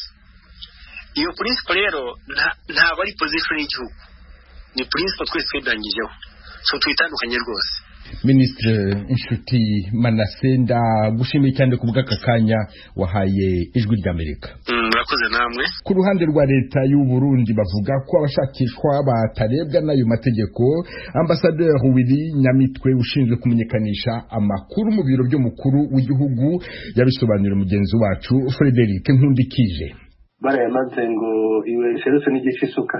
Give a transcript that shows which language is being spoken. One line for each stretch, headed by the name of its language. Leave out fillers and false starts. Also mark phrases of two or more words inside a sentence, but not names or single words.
Kinyarwanda: Iyo principle rero ntabwo ari position y'igihugu, ni principle twese twedangijeho,
English: so
Kinyarwanda: twitandukanye rwose. Ministre Nshuti Manasenda, gushimiye cyane ku bw'aka kanya wahaye Ijwi ry'Amerika. Murakoze namwe. Ku ruhande rwa leta y'u Burundi bavuga ko abashakishwa batarebwa n'ayo mategeko. Ambassadeur Willy Nyamitwe ushinzwe kumenyekanisha amakuru mu biro by'umukuru w'igihugu yabisobanurira mugenzi wacu Frederic Nkundikije. Barayamaze ngo iwe serose n'igishisuka.